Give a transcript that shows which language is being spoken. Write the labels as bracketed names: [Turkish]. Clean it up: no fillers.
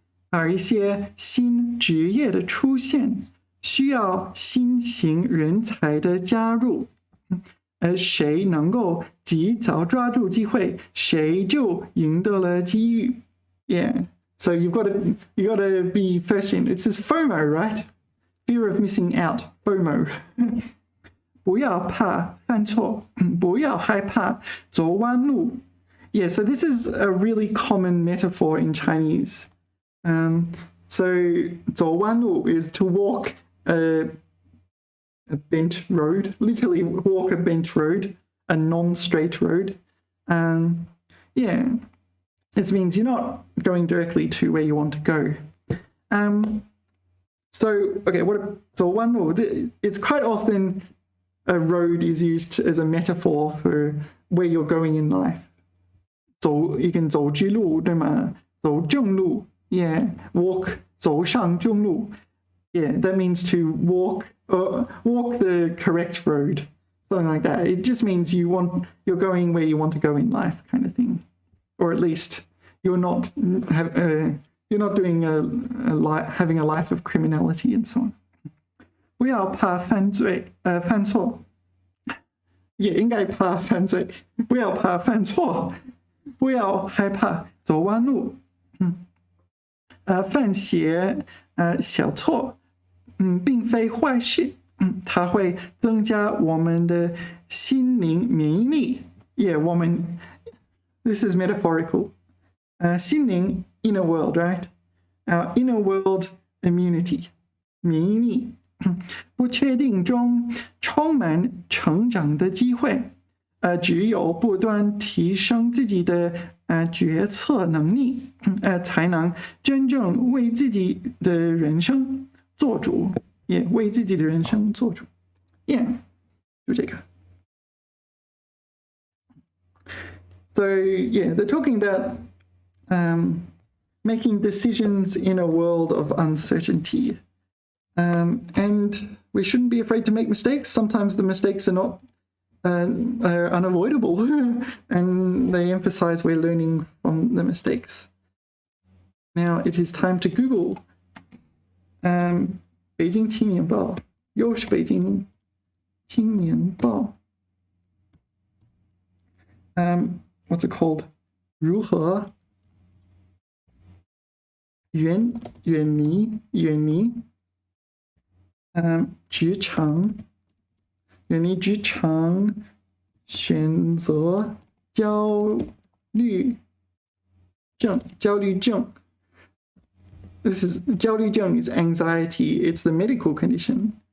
[Chinese] 而一些新职业的出现需要新型人才的加入，而谁能够及早抓住机会，谁就赢得了机遇。 [English] Yeah, so you got to be first in. It says FOMO, right? Fear of missing out. FOMO. [Chinese] 不要怕犯错，不要害怕走弯路。 [English] Yeah, so this is a really common metaphor in Chinese. So [Chinese] 走弯路 [English] is to walk a bent road, literally walk a bent road, a non-straight road. Yeah, this means you're not going directly to where you want to go. So, okay, so it's quite often a road is used as a metaphor for where you're going in life. you can [Chinese] 走直路，对吗？走正路 [English] yeah, walk [Chinese] 走上正路 [English] yeah, that means to walk the correct road, something like that. It just means you're going where you want to go in life, kind of thing, or at least you're not doing having a life of criminality and so on. [Chinese] 不要怕犯错，也应该怕犯罪。不要怕犯错，不要害怕走弯路。犯些小错，并非坏事。它会增加我们的心灵免疫力。 [English] Yeah, this is metaphorical. 心灵 inner world, right? Our inner world immunity, 免疫力。 [Chinese] 不确定中充满成长的机会，只有不断提升自己的决策能力，才能真正为自己的人生做主，也为自己的人生做主。 Yeah， 就这个。 [English] So yeah, they're talking about making decisions in a world of uncertainty. And we shouldn't be afraid to make mistakes. Sometimes the mistakes are unavoidable, and they emphasize we're learning from the mistakes. Now it is time to Google [Chinese] 北京青年报，又是北京青年报。 [English] What's it called? [Chinese] 如何远离职场，远离职场，选择焦虑症。 [English] This is 焦虑症 is anxiety. It's the medical condition.